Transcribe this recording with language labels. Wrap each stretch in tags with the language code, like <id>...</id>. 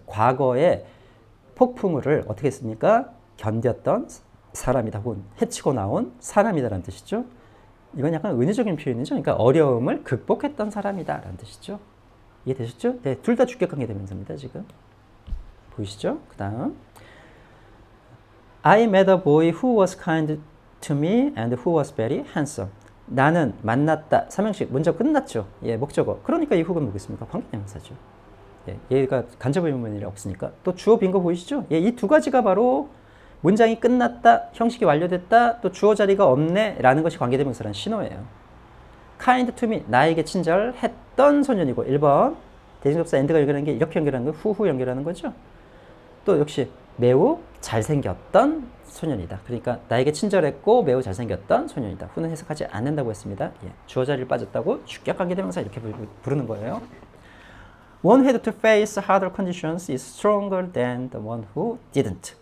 <ko>과거에 폭풍우를 어떻게 했습니까? 견뎠던 사람이다 혹은 헤치고 나온 사람이다라는 뜻이죠. 이건 약간 은유적인 표현이죠. 그러니까 어려움을 극복했던 사람이다라는 뜻이죠. 이해되셨죠? 네, 둘 다 주격관계 대명사입니다. 지금 보이시죠? 그 다음</ko> <en>I met a boy who was kind to me and who was very handsome.</en> <ko>나는 만났다. 삼형식 먼저 끝났죠. 예, 목적어. 그러니까 이 who가 뭐겠습니까? 관계대명사죠. 예, 얘가 간접 의문문이 없으니까. 또 주어 빈 거 보이시죠? 예, 이 두 가지가 바로 문장이 끝났다, 형식이 완료됐다, 또 주어 자리가 없네 라는 것이 관계대명사라는 신호예요.</ko> <en>kind to me,</en> <ko>나에게 친절했던 소년이고 1번 대신접사 and가 연결하는 게 이렇게 연결하는 거 후후 연결하는 거죠. 또 역시 매우 잘생겼던 소년이다. 그러니까 나에게 친절했고 매우 잘생겼던 소년이다. 후는 해석하지 않는다고 했습니다. 예, 주어 자리를 빠졌다고 주격 관계대명사 이렇게 부르는 거예요.</ko> <en>One who had to face harder conditions is stronger than the one who didn't.</en>